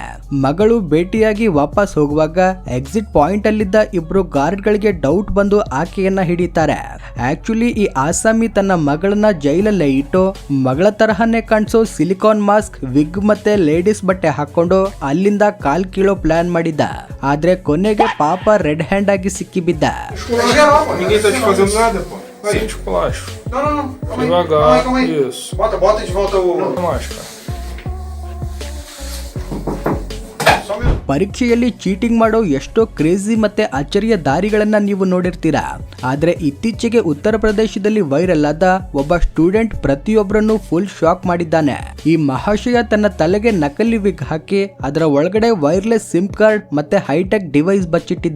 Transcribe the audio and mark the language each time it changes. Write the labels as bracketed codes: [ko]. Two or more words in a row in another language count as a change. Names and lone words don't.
[kn] ಮಗಳು ಭೇಟಿಯಾಗಿ ವಾಪಸ್ ಹೋಗುವಾಗ [en] exit point [kn] ಅಲ್ಲಿದ್ದ ಇಬ್ರು ಗಾರ್ಡ್ ಗಳಿಗೆ ಡೌಟ್ ಬಂದು ಆಕೆಯನ್ನ ಹಿಡಿತಾರೆ. ಆಕ್ಚುಲಿ ಈ ಆಸಾಮಿ ತನ್ನ ಮಗಳನ್ನ ಜೈಲಲ್ಲೇ ಇಟ್ಟು ಮಗಳ ತರಹನೇ ಕಾಣಿಸೋ [en] silicone mask, [kn] ವಿಗ್ ಮತ್ತೆ ಲೇಡೀಸ್ ಬಟ್ಟೆ ಹಾಕೊಂಡು ಅಲ್ಲಿಂದ ಕಾಲ್ ಕೀಳೋ ಪ್ಲಾನ್ ಮಾಡಿದ್ದ. ಆದ್ರೆ ಕೊನೆಗೆ ಪಾಪ [en] red hand [kn] ಆಗಿ ಸಿಕ್ಕಿಬಿದ್ದ. [pt] Sente o plástico. Não. Devagar. Calma aí. Isso. Bota de volta a máscara. [kn] ಪರೀಕ್ಷೆಯಲ್ಲಿ ಚೀಟಿಂಗ್ ಮಾಡೋ ಎಷ್ಟೋ ಕ್ರೇಜಿ ಮತ್ತೆ ಅಚ್ಚರಿಯ ದಾರಿಗಳನ್ನ ನೀವು ನೋಡಿರ್ತೀರಾ. ಆದ್ರೆ ಇತ್ತೀಚೆಗೆ ಉತ್ತರ ಪ್ರದೇಶದಲ್ಲಿ ವೈರಲ್ ಆದ ಒಬ್ಬ ಸ್ಟೂಡೆಂಟ್ ಪ್ರತಿಯೊಬ್ಬರನ್ನು [en] full shock [kn] ಮಾಡಿದ್ದಾನೆ. ಈ ಮಹಾಶಯ ತನ್ನ ತಲೆಗೆ ನಕಲಿ ವಿಗ್ ಹಾಕಿ ಅದರ ಒಳಗಡೆ [en] wireless SIM card [kn] ಮತ್ತೆ [en] hi-tech device [kn] ಬಚ್ಚಿಟ್ಟಿದ್ದ.